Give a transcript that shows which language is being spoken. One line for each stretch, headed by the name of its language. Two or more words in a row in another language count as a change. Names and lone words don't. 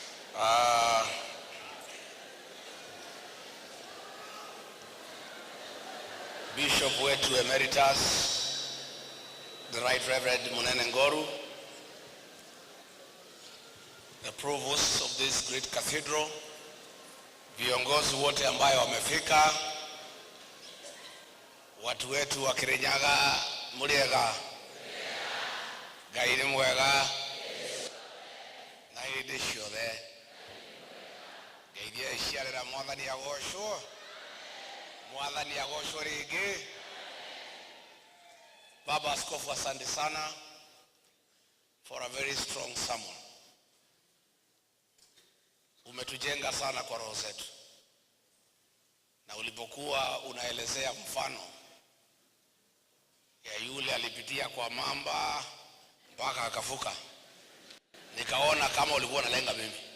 English: Bishop wetu Emeritus, the Right Reverend Munene Ngoru, the provost of this great cathedral,
Swahili: viongozi wote ambayo wamefika, watu wetu wa Kirinyaga, Muriega,
Kikuyu: Ngai mwega, na hindi ciothe, Ngai ciarĩra Mwathani agocwo, Mwathani agocwo rĩngĩ.
Swahili: Baba Askofu, asante sana
English: for a very strong sermon.
Swahili: Umetujenga sana kwa roho zetu, na ulipokuwa unaelezea mfano ya yule alipitia kwa mamba mpaka akafuka, nikaona kama ulikuwa unalenga mimi.